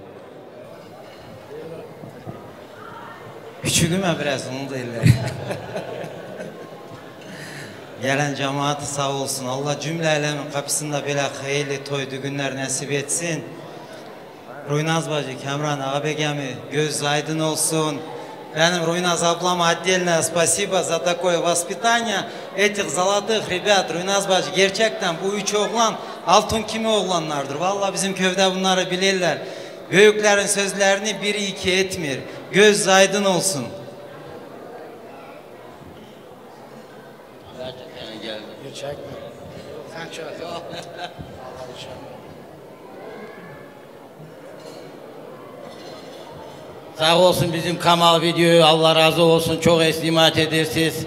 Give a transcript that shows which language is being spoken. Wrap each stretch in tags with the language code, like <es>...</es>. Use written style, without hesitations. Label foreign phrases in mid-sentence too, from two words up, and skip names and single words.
<tr>Küçüğüme biraz onu da eller. Gelen cemaati sağ olsun. Allah cümle alemin kapısında böyle hayırlı toydu günler nasip etsin. Ruynaz bacı, Kemran, Ağabegami göz aydın olsun.</tr> <ru>Benim Руйназ аблама отдельное спасибо за такое воспитание этих золотых ребят.</ru> <tr>Ruynaz bacı, gerçekten bu üç oğlan altın kimi oğlanlardır. Vallahi bizim köyde bunları bilirler. Büyüklerin sözlerini biri iki etmir. Göz aydın olsun. Sağ olsun bizim Kamal Video'yu, Allah razı olsun, çok estimat edersiniz.</tr>